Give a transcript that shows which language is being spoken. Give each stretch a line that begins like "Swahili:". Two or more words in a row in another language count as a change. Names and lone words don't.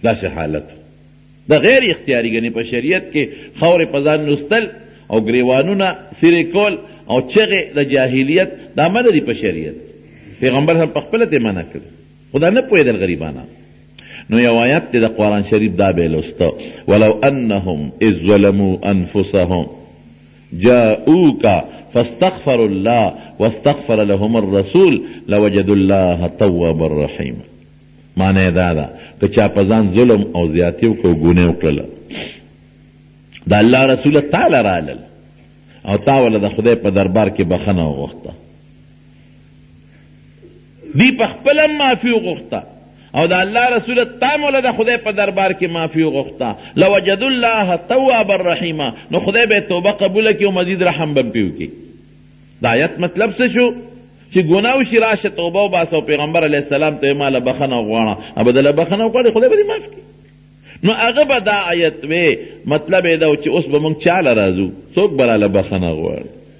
Pashto: داسې حالت د غیر اختیاري ګنې په شریعت کې خاورې په ځان نوستل او ګریوانونه څیرې کول او چغې د جاهلیت دا منع دي په شریعت. پیغمبر هم په خپله دې منع کړي، خو دا نه پوهېدل غریبانه. نو یو آیت دی د قرآن شریف دا به یې لوسته،
Arabic: ولو انهم اذ ظلموا انفسهم جاءوك فاستغفروا الله واستغفر لهم الرسول لوجدوا الله توابا رحیما.
Pashto: معنی دا ده که چا په ځان ظلم او زیاتي وکړو، ګناه وکړله، د الله رسول تعالی رالل او تا ولا د خدای په دربار کې بخنه وغوښته، دی په خپله معافي وغوښته او د الله رسول تا مولا د خدای په دربار کې معافي وغوښته،
Arabic: لوجدوا الله توابا رحیما،
Pashto: نو خدای به توبه قبوله کړي او مزید رحم به پرې وکړي. د آیت مطلب څه شو؟ چې ګناه وشي راشه توبه وباسه او پیغمبر
Arabic: علیه السلام
Pashto: ته ماله بخنه وغواړه، او به دله بخنه وغواړي خدای به دې معاف کړي. نو هغه به دا آیت وی مطلب یې دا چې اوس به موږ چاله راځو، څوک به راله بخنه غواړي؟